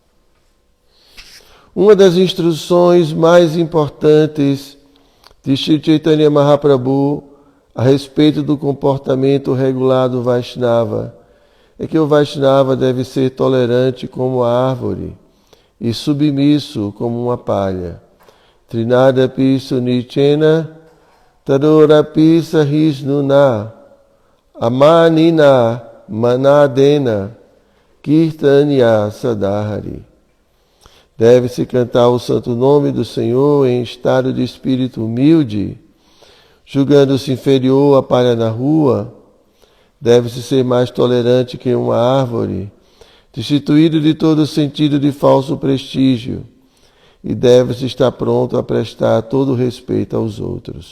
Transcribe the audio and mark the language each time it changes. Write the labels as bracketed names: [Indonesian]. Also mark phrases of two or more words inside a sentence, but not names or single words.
[Portuguese] Uma das instruções mais importantes de Sri Chaitanya Mahaprabhu a respeito do comportamento regular do Vaishnava é que o Vaishnava deve ser tolerante como a árvore e submisso como uma palha. [Sanskrit] Trinadapi sunichena tadorapi sahisnuna amanina manadena kirtanya sadahari. [Portuguese] Deve-se cantar o santo nome do Senhor em estado de espírito humilde, julgando-se inferior à palha na rua. Deve-se ser mais tolerante que uma árvore, destituído de todo sentido de falso prestígio, e deve-se estar pronto a prestar todo o respeito aos outros.